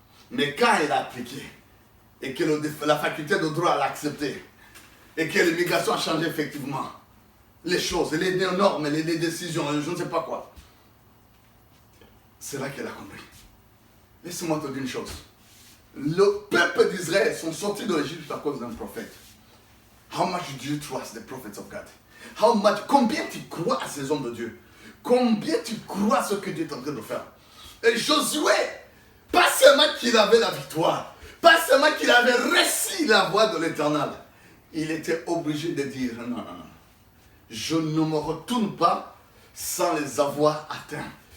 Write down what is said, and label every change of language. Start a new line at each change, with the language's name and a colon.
French: Mais quand elle a appliqué, et que la faculté de droit l'a accepté, et que l'immigration a changé effectivement les choses, les normes, les décisions, je ne sais pas quoi, c'est là qu'elle a compris. Laisse-moi te dire une chose. Le peuple d'Israël sont sortis de l'Égypte à cause d'un prophète.
English: How much do you trust the prophets of God?
French: Combien tu crois à ces hommes de Dieu? Combien tu crois à ce que Dieu est en train de faire? Et Josué, pas seulement qu'il avait la victoire, pas seulement qu'il avait réussi la voie de l'Éternel, il était obligé de dire non, je ne me retourne pas sans les avoir atteints.